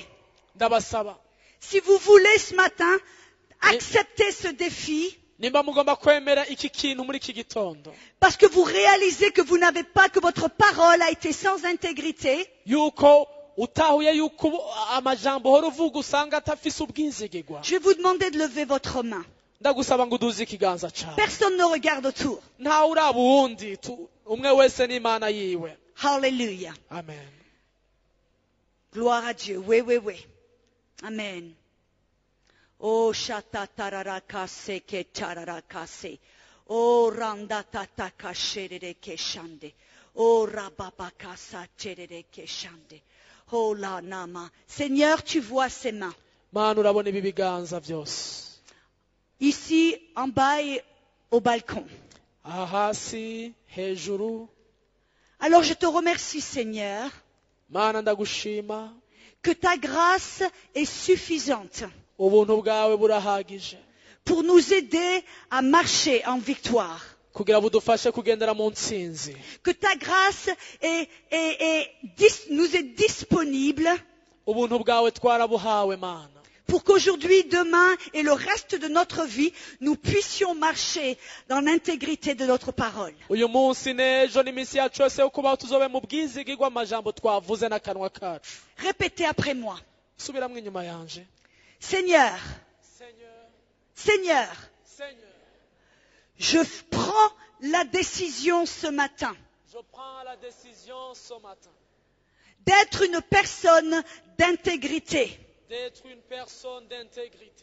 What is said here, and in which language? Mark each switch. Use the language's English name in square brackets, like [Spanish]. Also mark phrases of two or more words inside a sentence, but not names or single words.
[Rundi] Ndabasaba [French] si vous voulez ce matin accepter ce défi, [Rundi] nimba mugomba kwemera iki kintu muri iki gitondo, [French] parce que vous réalisez que vous n'avez pas, que votre parole a été sans intégrité, [Rundi] yuko utahuye yuko amajambo uhora uvuga usanga atafise ubwizigirwa, [French] je vais vous demander de lever votre main. [Rundi] ndagusaba ngo uduze ikiganza cawe. [French] Personne ne regarde autour. [Rundi] Ntawe uraba uwundi, umwe wese n'Imana yiwe. Hallelujah. Amen. [French] Gloire à Dieu. Oui, oui, oui. Amen. Oh, shatatararaka ke tararakase. Oh, randatataka shereke shande. Oh, rababakasa chereke shande. Oh, la nama. Seigneur, tu vois ces mains. [Rundi] Mana urabona ibi biganza byose. [French] Ici, en bas et au balcon. [Rundi] Aha hasi, hejuru. [French] Alors je te remercie, Seigneur, [Rundi] Mana ndagushima, [French] que ta grâce est suffisante [Rundi] ubuntu bwawe burahagije [French] pour nous aider à marcher en victoire. [Rundi] kugira budufashe kugendera mu ntsinzi. [French] Que ta grâce nous est disponible [Rundi] Ubuntu bwawe twarabuhawe Mana, [French] pour qu'aujourd'hui, demain et le reste de notre vie, nous puissions marcher dans l'intégrité de notre parole. [Rundi] uyu munsi n'ejo n'iminsi yacu yose yo kubaho tuzobe mu bwizigirwa amajambo twavuze n'akanwa kacu. [French] Répétez après moi. [Rundi] Subiramwo inyuma yanje. [French] Seigneur, Seigneur, Seigneur, Seigneur, je prends la décision ce matin je prends la décision ce matin d'être une personne d'intégrité. d'être une personne d'intégrité.